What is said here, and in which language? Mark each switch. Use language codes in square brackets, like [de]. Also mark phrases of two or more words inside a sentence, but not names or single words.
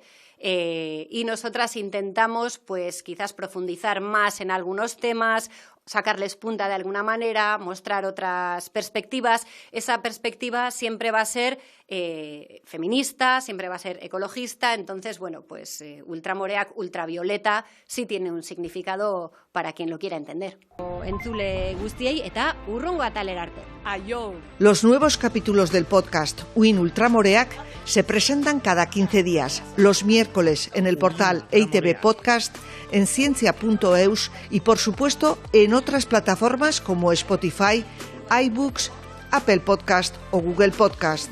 [es] Y nosotras intentamos, pues, quizás profundizar más en algunos temas, sacarles punta de alguna manera, mostrar otras perspectivas. Esa perspectiva siempre va a ser feminista, siempre va a ser ecologista. Entonces, bueno, pues ultramoreak, ultravioleta, sí tiene un significado para quien lo quiera entender. [eu] Entzule guztiei eta urrungo atalera arte. [es] Los nuevos capítulos del podcast Uin Ultramoreak se presentan cada 15 días, los miércoles en el portal EITB Podcast, en ciencia.eus y, por supuesto, en otras plataformas como Spotify, iBooks, Apple Podcast o Google Podcast.